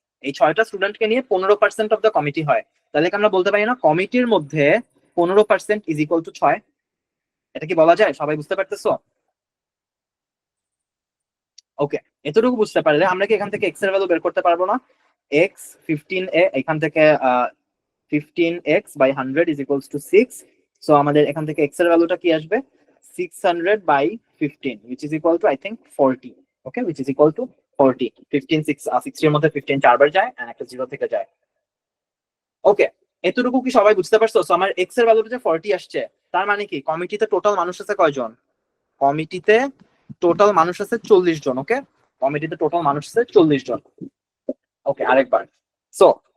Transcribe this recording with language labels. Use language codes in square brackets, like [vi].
[bn] এই 6টা স্টুডেন্টকে নিয়ে [en] 15% of the committee [bn] হয়। তাহলে কি আমরা বলতে পারি না কমিটির মধ্যে [en] 15% is equal to 6? [bn] এটা কি বলা যায়? সবাই বুঝতে পারতেছো? ওকে, এতটুকু বুঝতে পারলে আমরা কি এখান থেকে এক্স এর ভ্যালু বের করতে পারবো না? এক্স 15a, এখান থেকে [en] 15x by 100 is equals to 6। [bn] So আমাদের এখান থেকে এক্স এর ভ্যালুটা কি আসবে? [en] 600 বাই 15, which is equal to I think 40. Okay, which is equal to 40. [bn] 15 60 এর মধ্যে 15 চারবার যায় and একটা 0 থেকে যায়। ওকে, এতটুকু কি সবাই বুঝতে পারছো? সো আমার এক্স এর ভ্যালুটা যে 40 আসছে, তার মানে কি কমিটিতে টোটাল মানুষ আছে কয়জন? কমিটিতে টোটাল মানুষ আছে 40 জন। ওকে, কমিটিতে টোটাল মানুষ আছে 40 জন। ওকে, আরেকবার। সো